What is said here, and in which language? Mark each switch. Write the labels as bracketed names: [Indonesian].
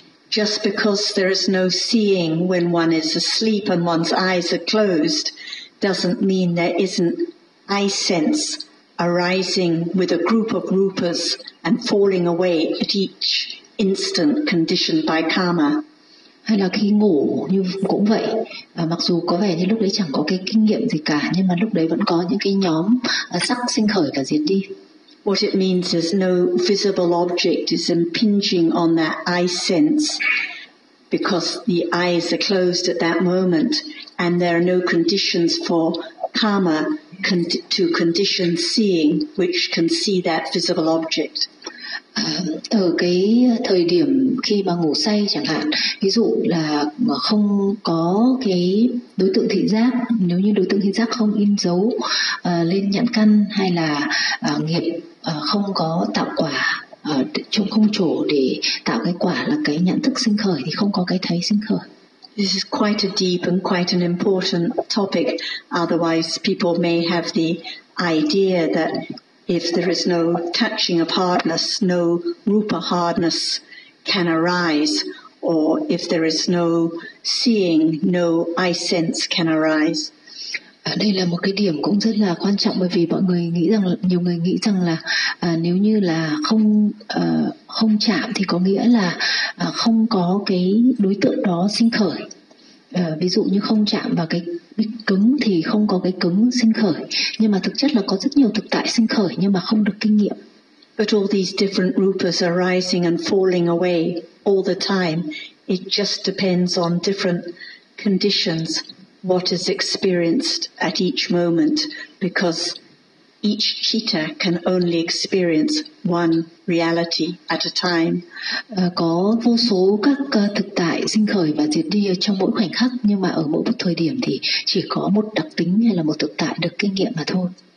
[English] Just because there is no seeing when one is asleep and one's eyes are closed doesn't mean there isn't eye sense arising with a group of rupas and falling away at each instant conditioned by karma. [Vietnamese] Hay là khi ngủ như cũng vậy, mặc dù có vẻ như lúc đấy chẳng có cái kinh nghiệm gì cả, nhưng mà lúc đấy vẫn có những cái nhóm sắc sinh khởi cả diệt đi. [English] What it means is no visible object is impinging on that eye sense because the eyes are closed at that moment and there are no conditions for karma to condition seeing which can see that visible object. [Vietnamese] Ở cái thời điểm khi mà ngủ say chẳng hạn, ví dụ là không có cái đối tượng thị giác, nếu như đối tượng thị giác không in dấu lên nhãn căn, hay là nghiệp không có tạo quả, trong không chỗ để tạo cái quả là cái nhận thức sinh khởi, thì không có cái thấy sinh khởi. [English] This is quite a deep and quite an important topic. Otherwise people may have the idea that if there is no touching of hardness, no rupa hardness can arise, or if there is no seeing, no eye sense can arise. [Vietnamese] Đây là một cái điểm cũng rất là quan trọng, bởi vì mọi người nghĩ rằng, nhiều người nghĩ rằng là nếu như là không không chạm thì có nghĩa là không có cái đối tượng đó sinh khởi. Ví dụ như không chạm vào cái cứng thì không có cái cứng sinh khởi. Nhưng mà thực chất là có rất nhiều thực tại sinh khởi nhưng mà không được kinh nghiệm. [English] But all these different rupas are rising and falling away all the time. It just depends on different conditions what is experienced at each moment, because each citta can only experience one reality at a time. [Vietnamese] Có vô số các thực tại sinh khởi và diệt đi trong mỗi khoảnh khắc, nhưng mà ở mỗi một thời điểm thì chỉ có một đặc tính hay là một thực tại được kinh nghiệm mà thôi.